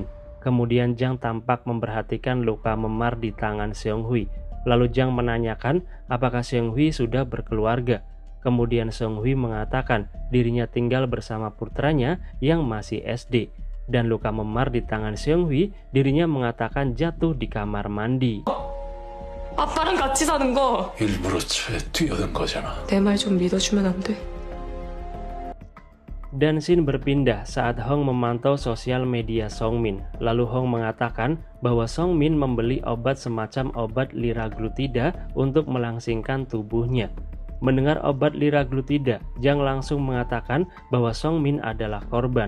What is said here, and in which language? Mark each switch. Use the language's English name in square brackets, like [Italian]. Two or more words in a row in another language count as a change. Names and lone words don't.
[Indonesian] Kemudian Jang tampak memperhatikan luka memar di tangan Seung-hui. Lalu Jang menanyakan apakah Seung-hui sudah berkeluarga. Kemudian Seung-hui mengatakan dirinya tinggal bersama putranya yang masih SD. Dan luka memar di tangan Seung-hui, dirinya mengatakan jatuh di kamar mandi. [Korean] 아빠랑 같이 사는 거. 일부러 차에 뛰어든 거잖아. 내 말 좀 믿어주면 안 돼? [Indonesian] Dan scene berpindah saat Hong memantau sosial media Songmin. Lalu Hong mengatakan bahwa Songmin membeli obat semacam obat liraglutida untuk melangsingkan tubuhnya. Mendengar obat liraglutida, Jang langsung mengatakan bahwa Songmin adalah korban.